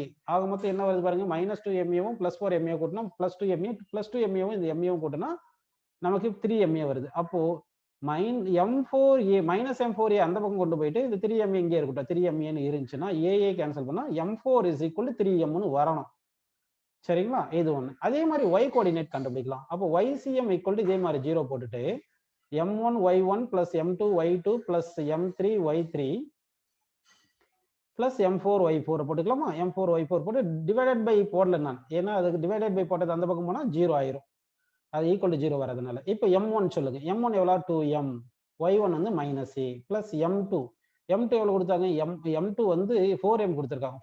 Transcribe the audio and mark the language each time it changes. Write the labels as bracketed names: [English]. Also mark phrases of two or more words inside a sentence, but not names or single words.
[Tamil] ஆக மொத்தம் என்ன வருது பாருங்க, -2maவும் +4ma கூட்டினா +2ma, +2maவும் இந்த maவும் கூட்டினா நமக்கு 3ma வருது. அப்போ m4a அந்த பக்கம் கொண்டு போயிட்டு இந்த 3ma இங்கே இருக்கட்டும், 3maன்னு இருந்துச்சுன்னா a கேன்சல் பண்ணா m4 = 3mன்னு வரணும். சரிங்களா? இது ஒண்ணு. அதே மாதிரி y கோஆர்டினேட் கண்டுபிடிக்கலாம். அப்போ ycm = இதே மாதிரி 0 போட்டுட்டு [English] m1 y1 plus m2 y2 plus m3 y3 plus m4 y4 [Tamil] போட்டுக்கலாமா. m4 y4 போட்டு [English] divided by [Tamil] போடல நான், ஏன்னா அதுக்கு [English] divided by [Tamil] போட்டது அந்த பக்கம் போனா 0 ஆயிரும். அது = 0 வரதுனால. இப்போ m1 சொல்லுங்க. m1 எவ்வளவு, 2m, y1 வந்து -a பிளஸ் m2 எவ்வளவு கொடுத்தாங்க, m2 வந்து 4m கொடுத்துருக்காங்க.